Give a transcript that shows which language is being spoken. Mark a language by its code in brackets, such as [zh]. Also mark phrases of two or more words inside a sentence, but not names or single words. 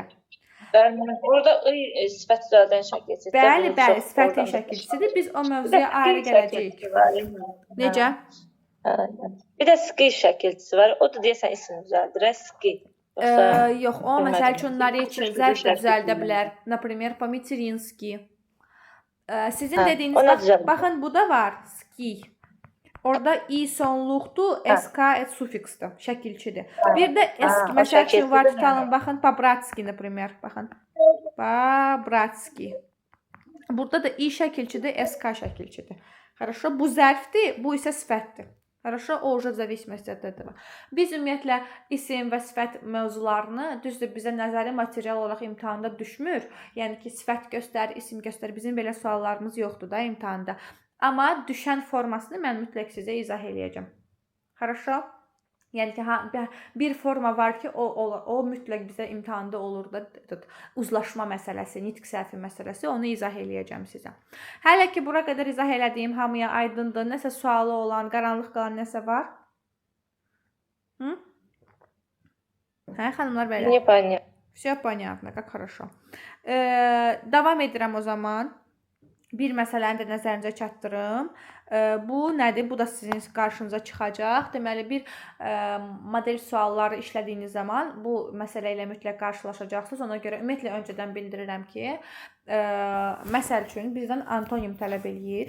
[az] Burada sifət düzəldən şəkilçisidir. Bəli, bəli, sifətin şəkilçisidir. Biz o mövzuya ayrı gələcəyik. Necə? Bir də ski şəkilçisi var. O da deyəsən isim düzəldir. Ski. Yox, o məsəl üçün narечие zərf də düzəldə bilər. [ru] Например, по-матерински. [az] Sizin dediyiniz, baxın, bu da var. Ski. Orada i sonluqdur, sk sufiksdir, şəkilçidir. Bir də eski, məsəl üçün var, tutalım, baxın, [ru] по-братски, например, baxın. По-братски. [az] Burada da i şəkilçidir, sk şəkilçidir. Хорошо, bu zərfdir, bu isə sifətdir. [ru] Хорошо, o уже в зависимости от этого. [az] Biz ümumiyyətlə isim və sifət mövzularını, düzdür, bizə nəzəri material olaraq imtahanda düşmür. Yəni ki, sifət göstər, isim göstər. Bizim belə suallarımız yoxdur da imtahanda. Amma düşən formasını mən mütləq sizə izah eləyəcəm. [ru] Хорошо? [az] Yəni ki, bir forma var ki, o mütləq bizə imtahanda olur da, uzlaşma məsələsi, nitq səhvi məsələsi, onu izah eləyəcəm sizə. Hələ ki, bura qədər izah elədiyim hamıya aydındır. Nəsə sualı olan, qaranlıq qalan nəsə var? Hı? Hə, xanımlar, bəylər? [ru] Не понятно. Все понятно, как хорошо. [az] Davam edirəm o zaman. Bir məsələni də nəzərinizə çatdırım. Bu nədir? Bu da sizin qarşınıza çıxacaq. Deməli, bir model sualları işlədiyiniz zaman bu məsələ ilə mütləq qarşılaşacaqsınız. Ona görə ümumiyyətlə öncədən bildirirəm ki, məsəl üçün bizdən antonim tələb eləyir.